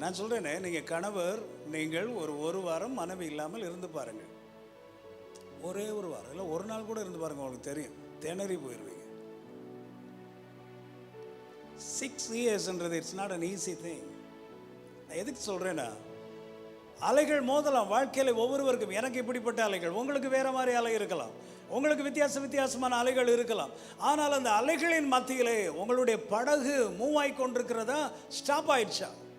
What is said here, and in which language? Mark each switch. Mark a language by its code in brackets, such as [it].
[ta] நான் சொல்றேனே, நீங்க கணவர், நீங்கள் ஒரு வாரம் மனைவி இல்லாமல் இருந்து பாருங்க. ஒரே ஒரு வாரம் இல்லை, ஒரு நாள் கூட இருந்து பாருங்க, உங்களுக்கு தெரியும், திணறி போயிடுவீங்க. [en] 6 yearsன்றது it's not an easy thing. [ta] நான் எதுக்கு சொல்றேன்னா, அலைகள் மோதலாம் வாழ்க்கையில் ஒவ்வொருவருக்கும். எனக்கு இப்படிப்பட்ட அலைகள், உங்களுக்கு வேற மாதிரி அலை இருக்கலாம், உங்களுக்கு வித்தியாசமான அலைகள் இருக்கலாம். ஆனால் அந்த அலைகளின் மத்தியிலே உங்களுடைய படகு மூவ் ஆகி கொண்டிருக்கிறதா, ஸ்டாப் ஆயிடுச்சா?